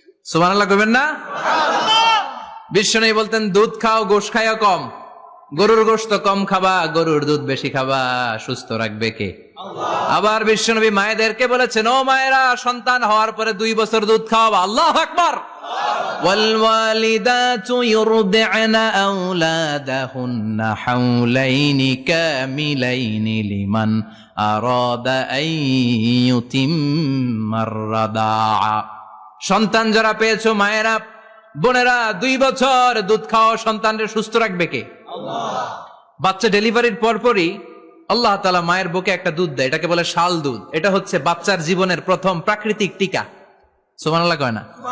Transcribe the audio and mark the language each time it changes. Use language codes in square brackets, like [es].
[bn] সুবহানাল্লাহ কইবেন না? বিশ্বনবী বলতেন দুধ খাও, গোশ খাইও কম। গরুর গোশত কম খাবা, গরুর দুধ বেশি খাবা, সুস্থ রাখবে কে? আবার বিশ্বনবী মায়েদেরকে বলেছেন, ও মায়েরা, সন্তান হওয়ার পরে 2 বছর দুধ খাওয়াবা। আল্লাহু আকবার। [ar] والوالدات يرضعن أولادهن حولين كاملين لمن أراد أن يتم الرضاعة। [bn] সন্তান যারা পেয়েছো মায়েরা, বোনেরা, 2 বছর দুধ খাওয়া সন্তানকে সুস্থ রাখবে কে? আল্লাহ। বাচ্চা ডেলিভারির পরপরই আল্লাহ তাআলা মায়ের বুকে একটা দুধ দেয়, এটাকে বলে শাল দুধ। এটা হচ্ছে বাচ্চার জীবনের প্রথম প্রাকৃতিক টিকা। সুবহানাল্লাহ কয় না?